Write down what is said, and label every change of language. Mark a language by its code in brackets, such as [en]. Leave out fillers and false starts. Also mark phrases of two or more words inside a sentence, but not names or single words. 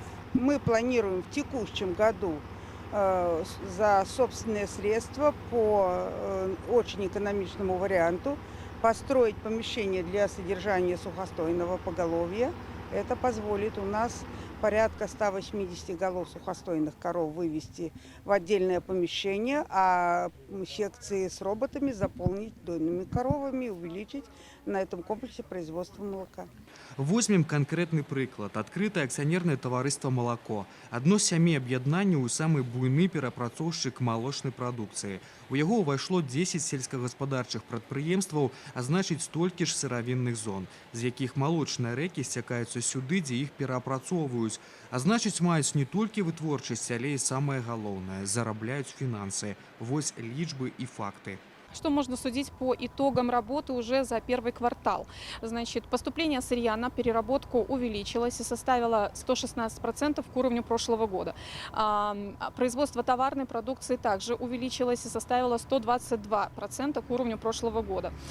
[ru] Мы планируем в текущем году за собственные средства по очень экономичному варианту построить помещение для содержания сухостойного поголовья. Это позволит у нас порядка 180 голов сухостойных коров вывести в отдельное помещение, а секции с роботами заполнить дойными коровами, увеличить на этом комплексе производство молока. [be] Возьмем канкрэтны прыклад. Адкрытае акцыянернае таварыства «Малако». Адно з 7 аб'яднанняў і самы буйны перапрацоўшчык малочнай прадукцыі. У яго ўвайшло 10 сельскагаспадарчых прадпрыемстваў, а значыць столькі ж сыравінных зон, з якіх малочныя рэкі сцякаюцца сюды, дзе іх пераапрацоўваюць. А значыць, маюць не толькі вытворчасць, але і самае галоўнае – зарабляюць фінансы. Вось лічбы і факты. [ru] Что можно судить по итогам работы уже за первый квартал? Значит, поступление сырья на переработку увеличилось и составило 116% к уровню прошлого года. Производство товарной продукции также увеличилось и составило 122% к уровню прошлого года.